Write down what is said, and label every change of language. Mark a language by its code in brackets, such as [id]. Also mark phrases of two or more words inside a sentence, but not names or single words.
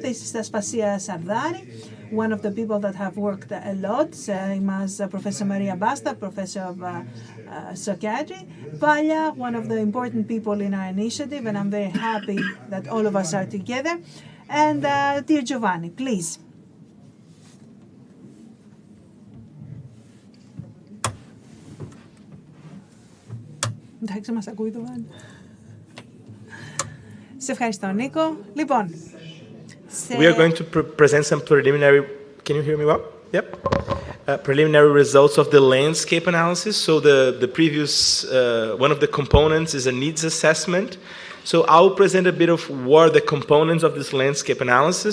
[en] This is Aspasia Sardari, one of the people that have worked a lot, same as Professor Maria Basta, professor of psychiatry. Valia, one of the important people in our initiative, and I'm very happy that all of us are together. And dear Giovanni, please. [el] Εντάξει, μας ακούει το Βάνη. Σε ευχαριστώ, Νίκο. Λοιπόν, [en] we are going to present some preliminary. Can you hear me well? Yep. Preliminary results of the landscape analysis. So the previous one of the components is a needs assessment. So I will present a bit of what are the components of this landscape analysis.